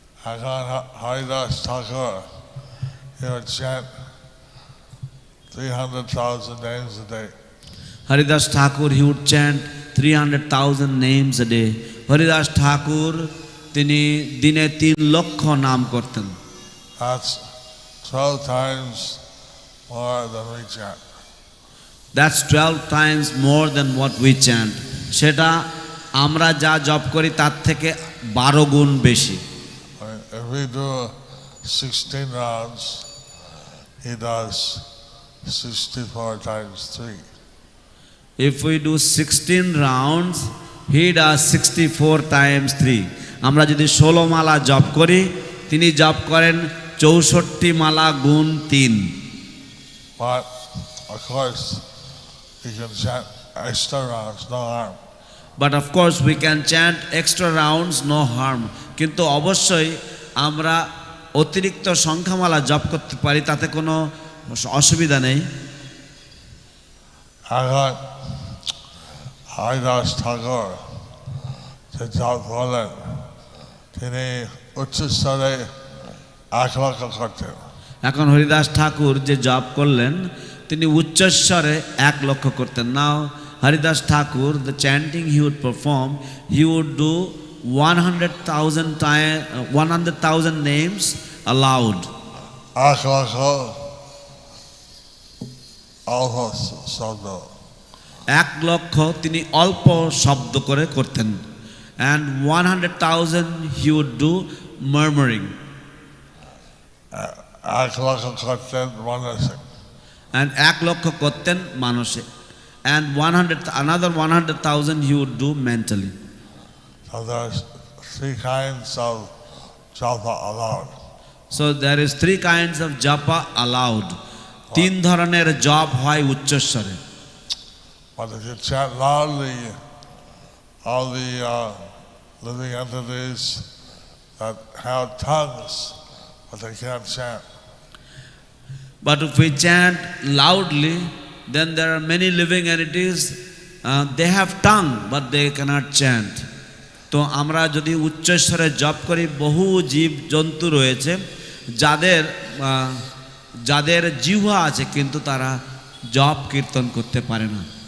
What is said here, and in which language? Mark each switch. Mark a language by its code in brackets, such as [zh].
[en] এখন Haridas Thakur he would chant 300,000 names a day. Haridas Thakur he would chant 300,000 names a day. [bn] Haridas ঠাকুর তিনি দিনে 3 লক্ষ নাম করতেন। [en] That's 12 times more than we chant. That's 12 times more than what we chant. [bn] সেটা আমরা যা জপ করি তার থেকে 12 গুণ বেশি। [en] If we do 16 rounds, he does 64 times 3. If we do 16 rounds, he does 64 times 3. [bn] আমরা যদি 16 মালা জপ করি, তিনি জপ করেন 64 মালা গুণ 3। [en] But of course, we can chant extra rounds, no harm. But of course we can chant extra rounds, no harm. [bn] কিন্তু অবশ্যই আমরা অতিরিক্ত সংখ্যামালা জপ করতে পারি, তাতে কোনো অসুবিধা নেই। এখন হরিদাস ঠাকুর যে জপ বলেন তিনি উচ্চস্বরে 1 লক্ষ করতেন। এখন হরিদাস ঠাকুর যে জপ করলেন তিনি উচ্চস্বরে 1 লক্ষ করতেন। [en] Now Haridas Thakur, the chanting he would perform, he would do 100,000 names aloud. [bn] 1 লক্ষ অল্প শব্দ, 1 লক্ষ তিনি অল্প শব্দ করে করতেন। [en] And 100,000 he would do murmuring. [bn] 1 লক্ষ করতেন মানসিক। And 1 লক্ষ করতেন মানসিক। [en] And another 100,000 he would do mentally. So there's 3 kinds of japa aloud. So there is 3 kinds of japa aloud. [bn] 3 ধরনের জপ হয় উচ্চস্বরে। [en] But if you chant loudly, all the living entities that have tongues, but they can't chant. But if we chant loudly, then there are many living entities, they have tongue but they cannot chant. [bn] তো আমরা যদি উচ্চস্বরে জপ করি, বহু জীব জন্তু রয়েছে যাদের যাদের জিহ্বা আছে কিন্তু তারা জপ কীর্তন করতে পারে না।